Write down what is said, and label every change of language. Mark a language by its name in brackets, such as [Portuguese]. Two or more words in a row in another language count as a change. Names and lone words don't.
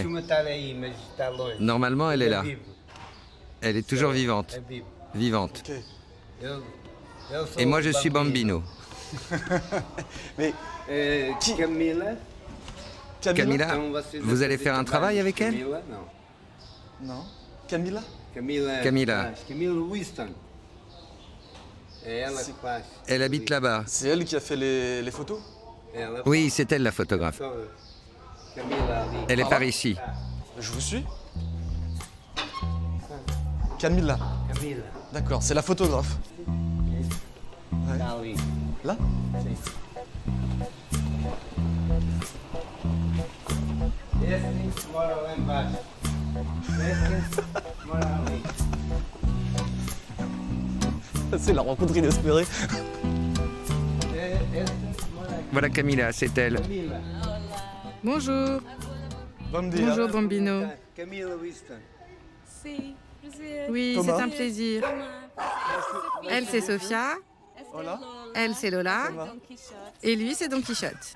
[French] Normalement, elle est là. Elle est toujours vivante. Vivante. Ok. Et moi, je suis Bambino. Mais qui? Camila. Camila, vous allez faire un travail avec elle? [Portuguese] Camila, não. [French] Non. Camila? Camila. Camila. [Portuguese] Camila Winston. É ela que faz. [French] Elle habite là-bas. C'est elle qui a fait les photos? [Portuguese] Ela [French] Oui, c'est elle la photographe. [Portuguese] Camila ali. [French] Elle est par ici. Je vous suis. Camila. Camila. D'accord, c'est la photographe. [Portuguese] Tá ali. [French] Là? [Portuguese] Este mora lá embaixo. Este mora ali. [French] C'est la rencontre inespérée. [Portuguese] Este mora aqui. [French] Voilà Camila, c'est elle. Camila. Bonjour. [Portuguese] Bon dia. [French] Bonjour Bambino. Camila Winston. Oui, Thomas. c'est un plaisir. Elle, c'est Sofia. [Spanish] Hola. [French] Elle, c'est Lola. Thomas. Et lui, c'est Don Quichotte.